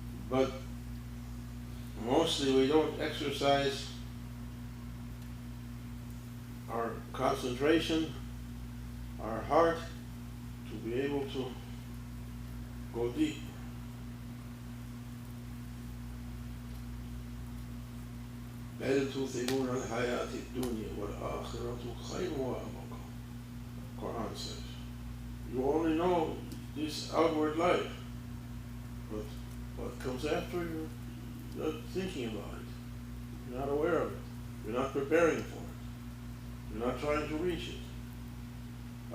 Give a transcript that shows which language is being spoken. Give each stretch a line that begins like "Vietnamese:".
English: But mostly we don't exercise our concentration, our heart, to be able to go deep.
Arabic: بل تؤثرون الحياة الدنيا والآخرة خير وأبقى.
English: Quran says, you only know this outward life, but what comes after, you're not thinking about it. You're not aware of it. You're not preparing for it. You're not trying to reach it.